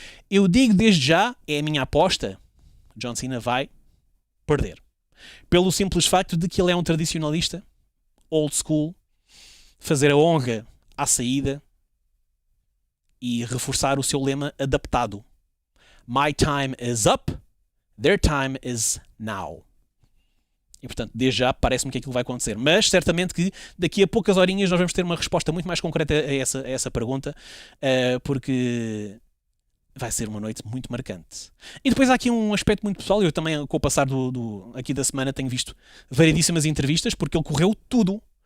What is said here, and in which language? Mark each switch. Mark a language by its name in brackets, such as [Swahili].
[Portuguese] Eu digo desde já, é a minha aposta, John Cena vai perder. Pelo simples facto de que ele é um tradicionalista, old school, fazer a honra à saída e reforçar o seu lema adaptado. [English] My time is up, their time is now. [Portuguese] E, portanto, desde já parece-me que aquilo vai acontecer. Mas, certamente que daqui a poucas horinhas nós vamos ter uma resposta muito mais concreta a essa pergunta, porque vai ser uma noite muito marcante. E depois há aqui um aspecto muito pessoal. Eu também, com o passar aqui da semana, tenho visto variedíssimas entrevistas, porque ele correu tudo.